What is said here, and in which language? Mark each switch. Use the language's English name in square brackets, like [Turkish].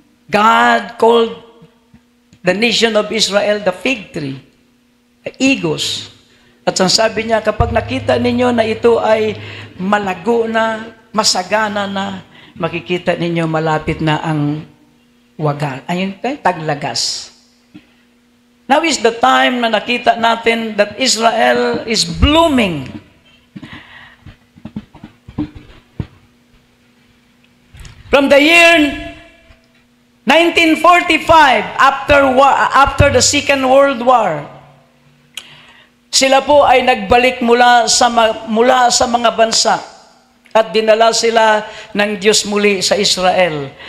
[English] God called the nation of Israel the fig tree, the igos. [Filipino] At ang sabi niya, kapag nakita ninyo na ito ay malago na, masagana na, makikita ninyo malapit na ang wagal. Ayun, taglagas. [English] Now is the time [Filipino] na nakita natin [English] that Israel is blooming. From the year 1945, after the Second World War, [Filipino] sila po ay nagbalik mula sa mga bansa at dinala sila ng Diyos muli sa Israel.